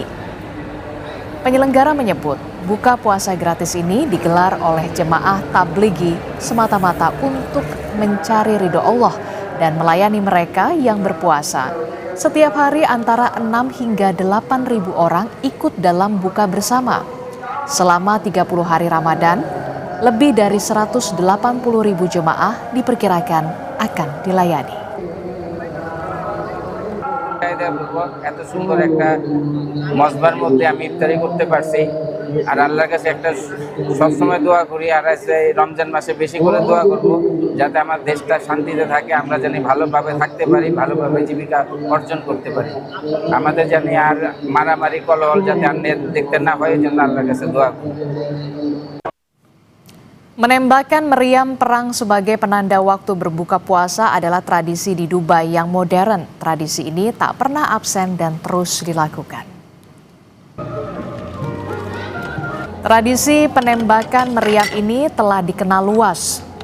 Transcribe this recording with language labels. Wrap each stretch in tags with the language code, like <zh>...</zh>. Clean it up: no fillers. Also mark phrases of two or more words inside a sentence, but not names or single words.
<id>Penyelenggara menyebut buka puasa gratis ini digelar oleh jemaah tablighi semata-mata untuk mencari ridho Allah dan melayani mereka yang berpuasa. Setiap hari antara 6 hingga 8.000 orang ikut dalam buka bersama. Selama 30 hari Ramadan, lebih dari 180.000 jemaah diperkirakan akan dilayani.</id> <bn>এত সুন্দর একটা মসবার মধ্যে আমি ইফতারি করতে পারছি আর আল্লাহর কাছে একটা সবসময় দোয়া করি আর রমজান মাসে বেশি করে দোয়া করব যাতে আমার দেশটা শান্তিতে থাকে আমরা জানি ভালোভাবে থাকতে পারি ভালোভাবে জীবিকা অর্জন করতে পারি আমাদের জানি আর মারামারি কলহল যাতে আর দেখতে না হয় এজন্য আল্লাহর কাছে দোয়া করি.</bn> <id>Menembakkan meriam perang sebagai penanda waktu berbuka puasa adalah tradisi di Dubai yang modern. Tradisi ini tak pernah absen dan terus dilakukan. Tradisi penembakan meriam ini telah dikenal luas.</id>